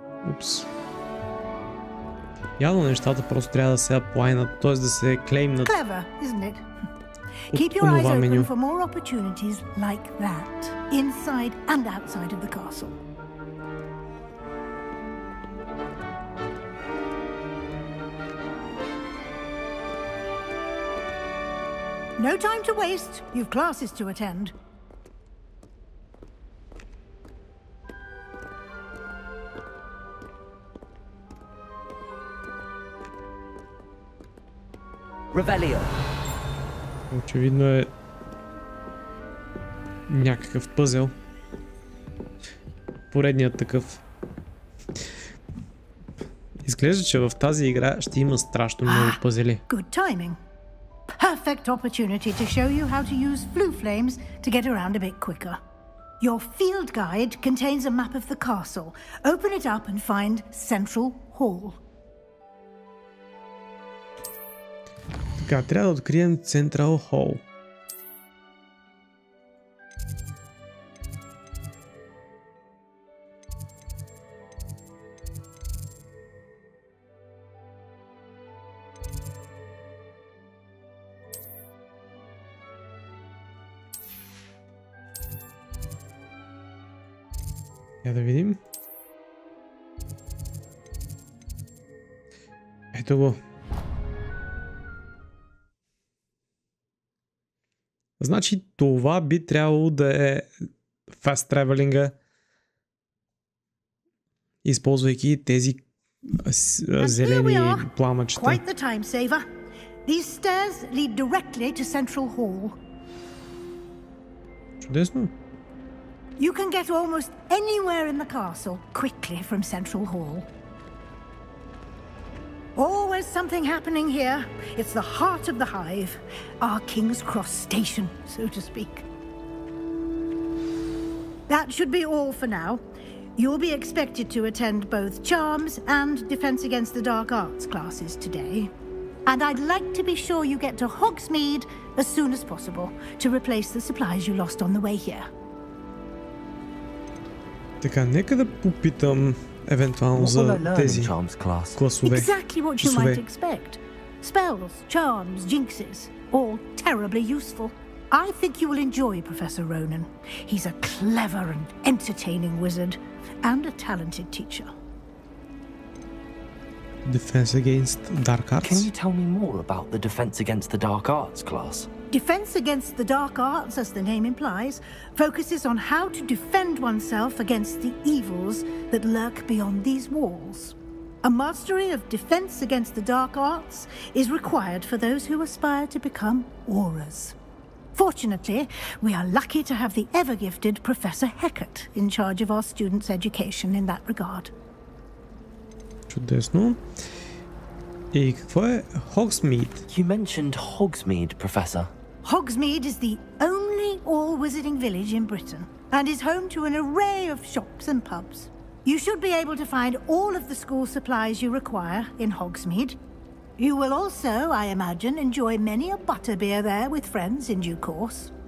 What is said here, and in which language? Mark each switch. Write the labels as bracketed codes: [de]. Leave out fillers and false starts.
[bg] Упс. Явно нещата просто трябва да се аплайнат, т.е. да се клеймнат. [en] Clever, isn't it? Keep your eyes open for more opportunities like that, inside and outside of the castle. No time to waste. You've classes to attend. Revelio. [bg] Очевидно е някакъв пъзел. Поредният такъв. Изглежда, че в тази игра ще има страшно много пъзели. [en] Good timing. Perfect opportunity to show you how to use flue flames to get around a bit quicker. Your field guide contains a map of the castle. Open it up and find Central Hall. [bg] Така, трябва да открием Central Hall. Я да видим. Ето го. Значи това би трябвало да е fast traveling-а, използвайки тези зелени пламъчета. [en] Quite the time saver. These stairs lead directly to Central Hall. [bg] Чудесно. [en] You can get almost anywhere in the castle quickly from Central Hall. Always something happening here. It's the heart of the hive, our King's Cross station, so to speak. That should be all for now. You'll be expected to attend both Charms and Defense Against the Dark Arts classes today. And I'd like to be sure you get to Hogsmeade as soon as possible to replace the supplies you lost on the way here. [bg] Така, нека да попитам евентуално за тези класове. [en] Exactly what you might expect. Spells, charms, jinxes, all terribly useful. I think you will enjoy Professor Ronan. He's a clever and entertaining wizard and a talented teacher. Defense Against Dark Arts? Can you tell me more about the Defense Against the Dark Arts class? Defense Against the Dark Arts, as the name implies, focuses on how to defend oneself against the evils that lurk beyond these walls. A mastery of Defense Against the Dark Arts is required for those who aspire to become Aurors. Fortunately, we are lucky to have the ever-gifted Professor Hecat in charge of our students' education in that regard. [bg] Чудесно. И какво е Hogsmeade? [en] You mentioned Hogsmeade, Professor. Hogsmeade is the only all-wizarding village in Britain and is home to an array of shops and pubs. You should be able to find all of the school supplies you require in Hogsmeade. You will also, I imagine, enjoy many a butterbeer there with friends in due course.